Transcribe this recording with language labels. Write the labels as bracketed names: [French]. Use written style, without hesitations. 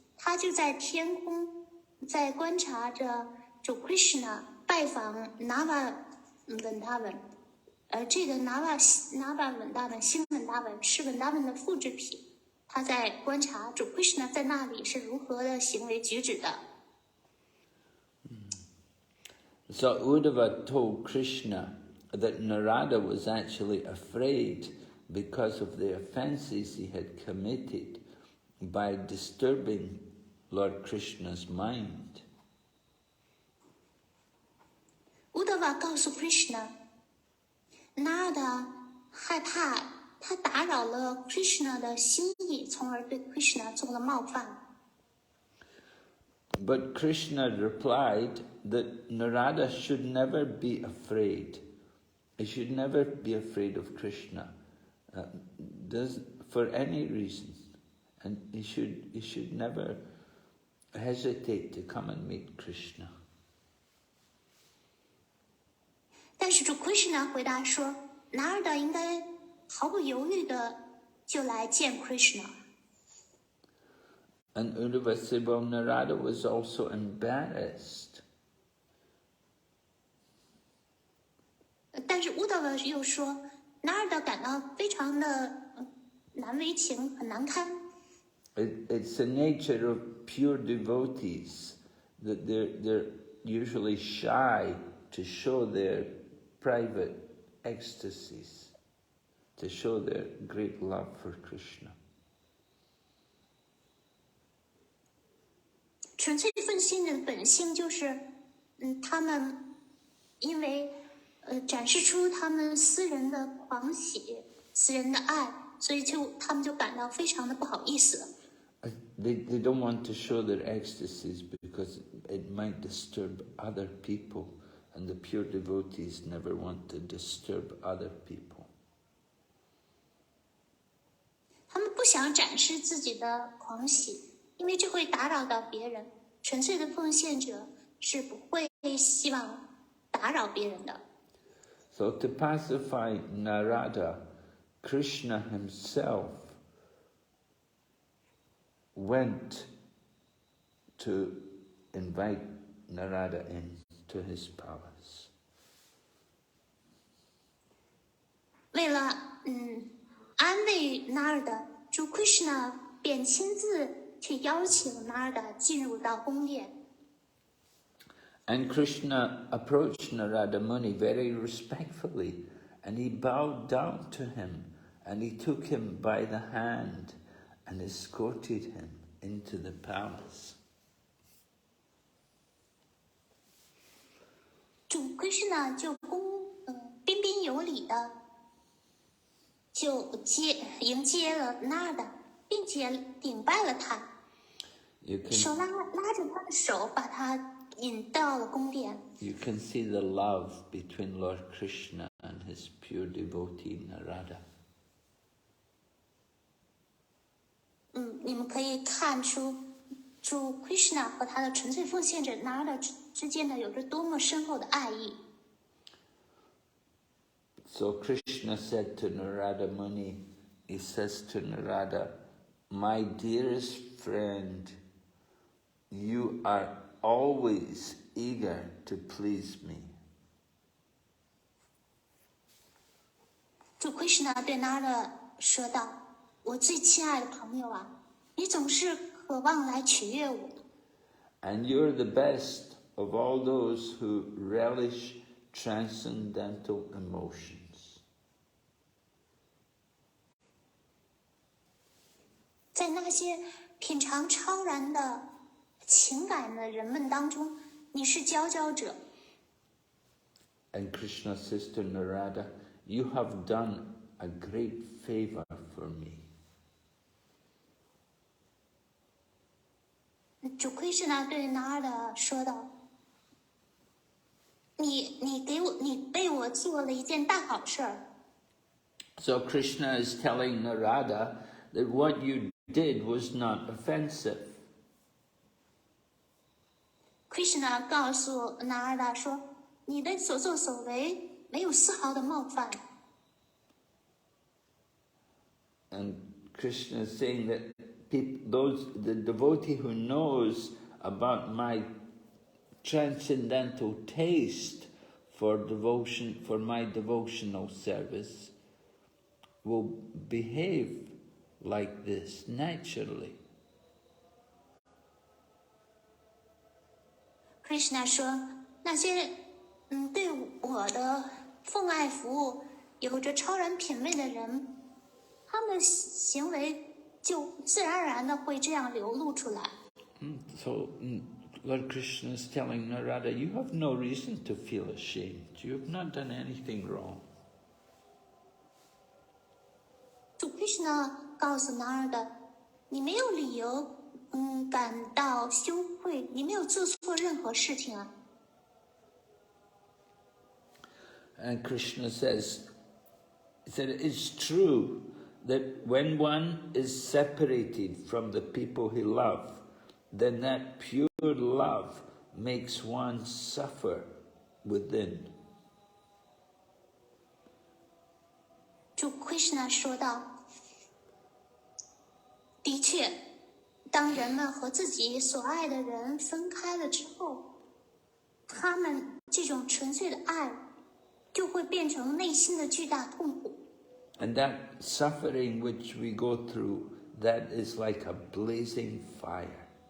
[Chinese] 他就在天空，在观察着主 Krishna 拜访 Nava 稳达文，这个 Nava 稳达文、新稳达文是稳达文的复制品。他在观察主 Krishna 在那里是如何的行为举止的。 [English] So Uddhava told Krishna that Narada was actually afraid because of the offences he had committed by disturbing Lord Krishna's mind. [Chinese] Uddhava 告诉 Krishna， Narada 害怕他打扰了 Krishna 的心意，从而对 Krishna 做了冒犯。 [English] But Krishna replied that Narada should never be afraid. He should never be afraid of Krishna, for any reason, and he should never hesitate to come and meet Krishna. [Chinese] 但是主 Krishna 回答说 ，Narada 应该毫不犹豫的就来见 Krishna。 [English] And Uddhava said, well, Narada was also embarrassed. [Chinese] 但是 Uddhava 又说 ，Narada 感到非常的难为情，很难堪。 [English] It's the nature of pure devotees that they're usually shy to show their private ecstasies, to show their great love for Krishna. [Chinese] 纯粹奉献的本性就是，他们因为展示出他们私人的狂喜、私人的爱，所以他们就感到非常的不好意思。 [English] They don't want to show their ecstasies because it might disturb other people, and the pure devotees never want to disturb other people. [Chinese] 他们不想展示自己的狂喜。因为这会打扰到别人，纯粹的奉献者是不会希望打扰别人的。 [English] So to pacify Narada, Krishna himself went to invite Narada into his palace. [Chinese] 为了安慰 Narada， 主 Krishna 便亲自去邀请 Narada 进入到宫殿。 [English] And Krishna approached Narada Muni very respectfully, and he bowed down to him, and he took him by the hand and escorted him into the palace. [Chinese] 主 Krishna 就彬彬有礼的就迎接了 Narada， 并且顶拜了他，手拉着他的手，把他引到了宫殿。 [English] You can see the love between Lord Krishna and his pure devotee Narada. [Chinese] 你们可以看出主 Krishna 和他的纯粹奉献者 Narada 之间的有着多么深厚的爱意。 [English] So Krishna said to Narada Muni, he says to Narada, my dearest friend, you are always eager to please me. [Chinese] 主 Krishna 对 Narada 说道：“我最亲爱的朋友啊，你总是渴望来取悦我。” [English] And you're the best of all those who relish transcendental emotions. [Chinese] 在那些品尝超然的情感的人们当中，你是佼佼者。 [English] And Krishna says to Narada, you have done a great favor for me. [Chinese] 主Krishna对Narada说道：“你为我做了一件大好事儿。” [English] So Krishna is telling Narada that what you did was not offensive. [Chinese] Krishna 告诉 Narada 说：“你的所作所为没有丝毫的冒犯。” [English] And Krishna is saying that the devotee who knows about my transcendental taste for devotion, for my devotional service, will behave like this naturally. [Chinese] Krishna 说：“那些对我的奉爱服务有着超然品味的人，他们的行为就自然而然的会这样流露出来。” [English] So Lord Krishna is telling Narada, you have no reason to feel ashamed. You have not done anything wrong. [Chinese] 主 Krishna 告诉 Narada：“ 你没有理由感到羞愧，你没有做错任何事情啊。” [English] And Krishna says, it's true that when one is separated from the people he loves, then that pure love makes one suffer within. [Chinese] 主 Krishna 说道：“的确，当人们和自己所爱的人分开了之后，他们这种纯粹的爱就会变成内心的巨大痛苦。” [English] And that suffering which we go through, that is like a blazing fire.